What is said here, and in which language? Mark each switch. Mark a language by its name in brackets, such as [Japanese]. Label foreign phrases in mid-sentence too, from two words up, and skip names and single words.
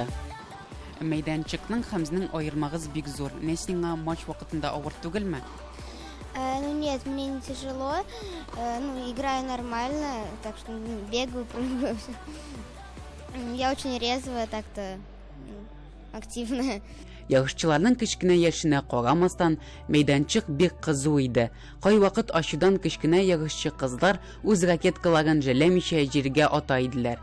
[Tatar] Мәйданчыкның һәм сезнең аермагыз бик зур. Нәсиңа матч вакытында авыр түгелме? [Russian] Ну нет, мне не тяжело. Играю нормально, так что бегаю, прыгаю. Я очень резвая, так-то активная. [Tatar] Ярышчыларның кечкенә яшенә карамастан, мәйданчык бик кызу иде. Кайвакыт ачудан кечкенә ярышчы кызлар үз ракеткаларын җәләмичә җиргә ата иделәр.